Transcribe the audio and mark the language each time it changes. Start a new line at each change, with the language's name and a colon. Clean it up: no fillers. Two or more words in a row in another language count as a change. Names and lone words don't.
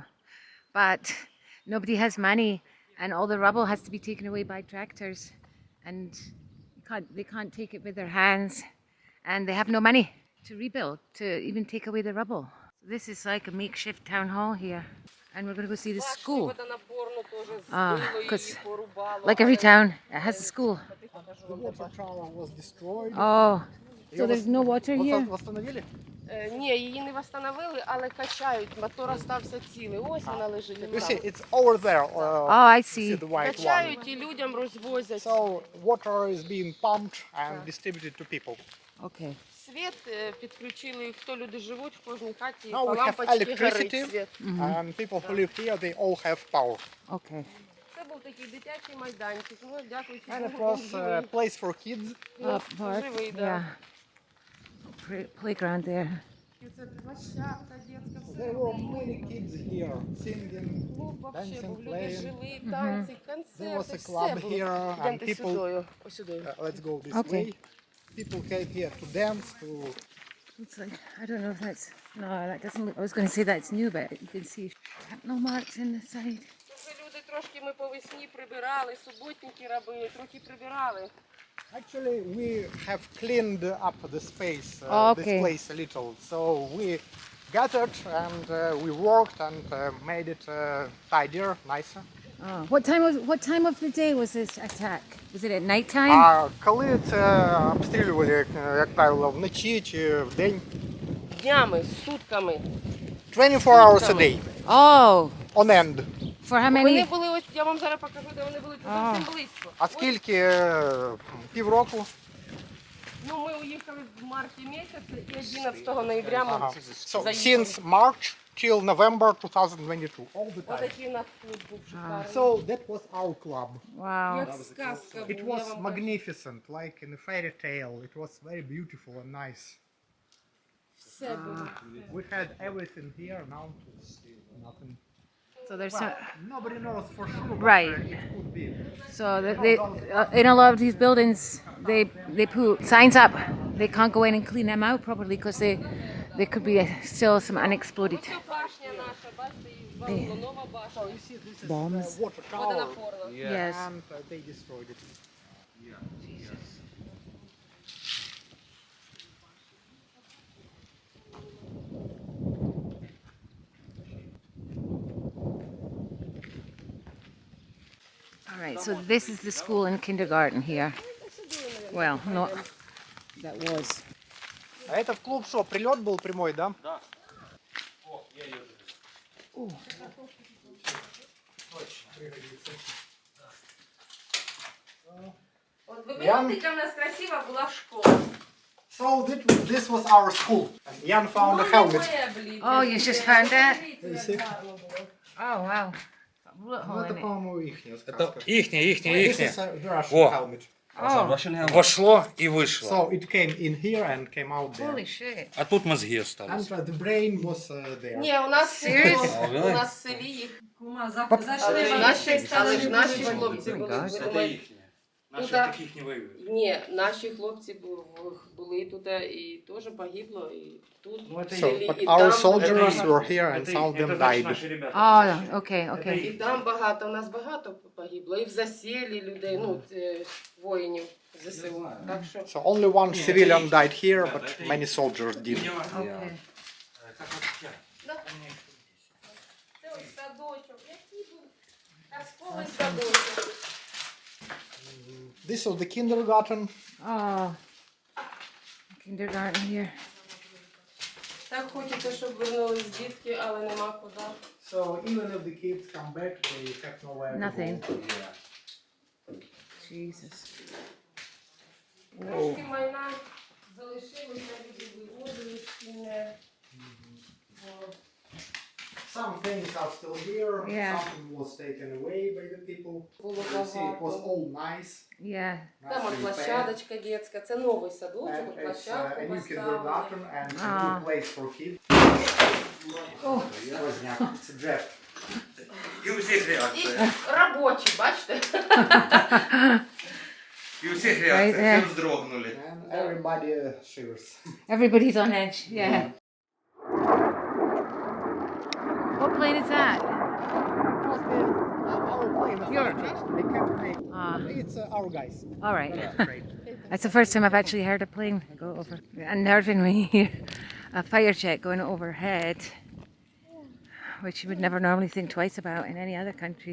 English: But nobody has money, and all the rubble has to be taken away by tractors, and they can't take it with their hands, and they have no money to rebuild, to even take away the rubble. So this is like a makeshift town hall here, and we're going to go see the school. Because like every town, it has a school. The water tower was destroyed. Oh, so there's no water here?
Russian: Восстановили?
Ukrainian: Ні, її не встановили, але качають. Мотор остався цілий. Ось вона лежить.
English: You see, it's over there. Oh, I You see see. the white one.
Ukrainian: Качають і людям розвозять.
English: So water is being pumped and distributed to people. Okay.
Ukrainian: Світ підключили, хто люди живуть в кожній хаті,
English: Now
Ukrainian: по
English: we have
Ukrainian: лампочці горить
English: electricity,
Ukrainian: світ.
English: and people who live here, they all have power. Okay.
Ukrainian: Це був такий дитячий майданчик. Ну, дякуючи
English: And it
Ukrainian: Богу,
English: was a place for kids. Park.
Ukrainian: живий, да.
English: Yeah. Playground there.
Ukrainian: Це площадка дитяча, все.
English: There were many kids here singing,
Russian: Клуб вообще
English: dancing,
Ukrainian: був, люди
English: playing.
Ukrainian: жили, танці,
English: There was
Ukrainian: концерти,
English: a
Ukrainian: все
English: club
Ukrainian: було.
English: here, and
Ukrainian: Йдемте
English: people.
Ukrainian: сюдою, ось сюдою.
English: Let's go this Okay. way. People came here to dance, to. It's like, I don't know if that's, no, that doesn't look, I was going to say that's new, but you can see no marks in the side.
Ukrainian: Тут люди трошки ми по весні прибирали, суботники робили, трохи прибирали.
English: Actually, we have cleaned up the space, Okay. this place a little. So we gathered and we worked and made it tidier, nicer. Oh, what time of the day was this attack? Was it at night time?
Ukrainian: Коли це обстрілювали, як правило, вночі чи вдень? Днями, сутками.
English: 24 hours a day, Oh, on end. for how
Ukrainian: Вони
English: many?
Ukrainian: були, ось я вам зараз покажу, де вони були, тут зовсім близько. А скільки? Півроку? Ну, ми уїхали в марті місяці і 11 ноября ми
English: Ага. So,
Ukrainian: заїхали.
English: since March till November 2022, all the
Ukrainian: Ось
English: time.
Ukrainian: такий у нас клуб був шикарний.
English: So that was our club. Wow.
Ukrainian: Як сказка
English: It
Ukrainian: був, я
English: was
Ukrainian: вам кажу.
English: magnificent, like in a fairy tale. It was very beautiful and nice.
Ukrainian: Все було.
English: We had everything here, now nothing. So there's Well, some, nobody knows for sure, but Right. it could be. so they in a lot of these buildings, they put signs up. They can't go in and clean them out properly because there could be still some unexploded
Ukrainian: Ось башня наша, бачите, її звалило, нова башня.
English: You see, this is Bombs. the water tower,
Ukrainian: Водонапорна.
English: Yes. and they destroyed it. All right, so this is the school and kindergarten here. Well, not that was.
Russian: А это в клуб что, прилет был прямой, да? Да.
Ukrainian: От ви бачите, яка в нас красива була школа.
English: So this was our school. And Jan found a helmet. Oh, you just found that? You see? Oh, wow.
Russian: Ну, это, по-моему, ихняя Это сказка. ихняя.
English: This is a Russian
Russian: Во.
English: helmet. That's a Russian helmet.
Russian: Вошло и вышло.
English: So it came in here and came out there. Holy shit.
Russian: А тут мозги
English: And
Russian: остались.
English: the brain was there.
Ukrainian: Ні, у нас
English: Seriously?
Ukrainian: у нас в селі їх. Зайшли Але ж наші хлопці були. ви
Russian: Это
Ukrainian: думаєте,
Russian: ихняя. Наши да. таких не воюют.
Ukrainian: Ні, наші хлопці були тут і теж погибло, і тут,
Russian: Ну, это
Ukrainian: в
English: So,
Ukrainian: селі,
English: but
Ukrainian: і
English: our
Ukrainian: там.
English: soldiers were here and
Russian: Это,
English: some of them
Russian: это значит
English: died.
Russian: наши ребята.
English: Oh, okay, okay.
Ukrainian: І там багато, у нас багато погибло, і в заселі людей, ну, воїнів ЗСУ. Так що
English: So only one civilian died here, but many soldiers did. Okay.
Russian: Как вот я.
Ukrainian: це ось садочок. Школа і садочок.
English: This is the kindergarten. Oh, kindergarten here.
Ukrainian: Так хочеться, щоб вернулись дітки, але нема куди.
English: So even if the kids come back, they have nowhere to Nothing. go. Yeah. Jesus.
Ukrainian: Трошки майна залишилося, люди вивозили шкільне.
English: Some things are still here. Yeah. Something was taken away by the people.
Ukrainian: Було
English: You see, it was
Ukrainian: багато.
English: all nice. Yeah.
Ukrainian: Там от
English: nicely
Ukrainian: площадочка дитяча, це новий садочок,
English: And
Ukrainian: от
English: it's
Ukrainian: площадку
English: a new
Ukrainian: поставили.
English: kindergarten and a Ah. good place for kids. Oh. Возняк. It's a jet.
Ukrainian: І у всіх І реакція. робочі, бачите? І у всіх
English: Right
Ukrainian: реакція.
English: there.
Ukrainian: Всі вздрогнули.
English: And everybody shivers. Everybody's on edge. Yeah. What plane is that? Our plane is Your- just they can't make. Ah. It's our guys. All right. Great. That's the first time I've actually heard a plane go over. Unnerving when you hear a fire jet going overhead, which you would never normally think twice about in any other country.